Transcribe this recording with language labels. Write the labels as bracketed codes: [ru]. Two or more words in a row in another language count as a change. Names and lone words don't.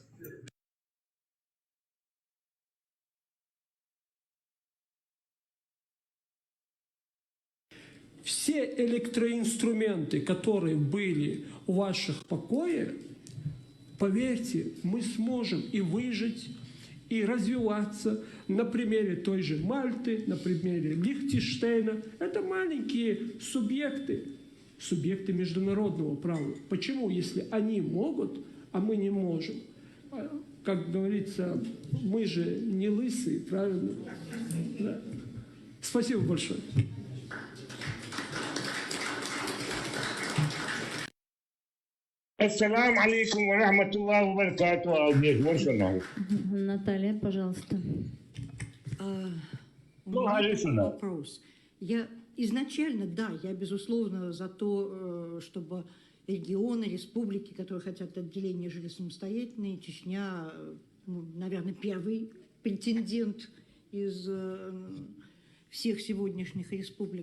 [ru] Все электроинструменты, которые были у ваших покоев, поверьте, мы сможем и выжить, и развиваться на примере той же Мальты, на примере Лихтенштейна. Это маленькие субъекты международного права. Почему, если они могут, а мы не можем? Как говорится, мы же не лысые, правильно? Да. Спасибо большое. [ar] السلام عليكم ورحمة الله وبركاته. [ru] Наталья, пожалуйста. У меня такой вопрос. Я изначально, да, я безусловно за то, чтобы регионы, республики, которые хотят отделения, жили самостоятельно. И Чечня, ну, наверное, первый претендент из всех сегодняшних республик.